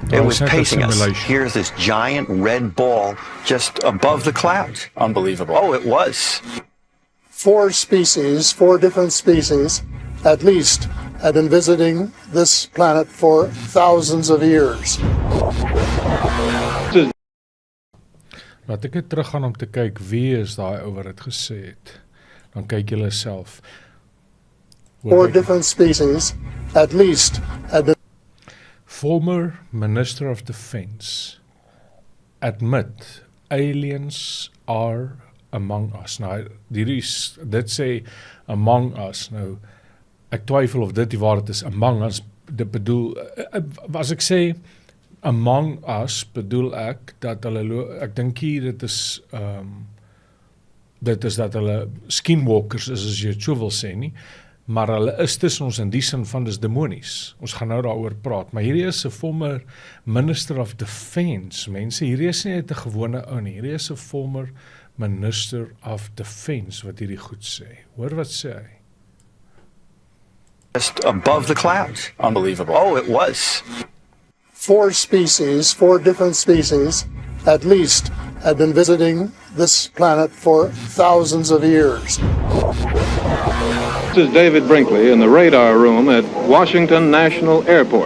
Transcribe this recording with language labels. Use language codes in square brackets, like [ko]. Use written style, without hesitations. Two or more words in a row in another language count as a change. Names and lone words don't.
[en] It was pacing us. Here's this giant red ball just above the clouds. Unbelievable. Oh, it was. 4 different species, at least, had been visiting this planet for thousands of years. [af] Laat ek net teruggaan om te kyk wie is daai ou wat dit gesê het. Dan kyk julle self. [en] 4 different species, at least, had been. Former Minister of Defense admit aliens are among us. [af] Nou, dit sê [en] among us. [af] Nou, ek twyfel of dit die waarheid is. [en] Among us, [af] dit bedoel, as ek sê [en] among us, [af] bedoel ek dat hulle, ek dink hier dit is dat hulle skinwalkers is, as jy het so wil sê nie, maar hulle is tussen ons in die sin van dis demonies. Ons gaan nou daaroor praat, maar hierdie is 'n [en] former Minister of Defense, [af] mense, hierdie is nie net 'n gewone ou nie, hierdie is 'n [en] former Minister of Defense [af] wat hierdie goed sê. Hoor wat sê hy? [en] Just above the clouds. Unbelievable. Oh, it was. 4 different species, at least, had been visiting this planet for thousands of years. This is David Brinkley in the radar room at Washington National Airport.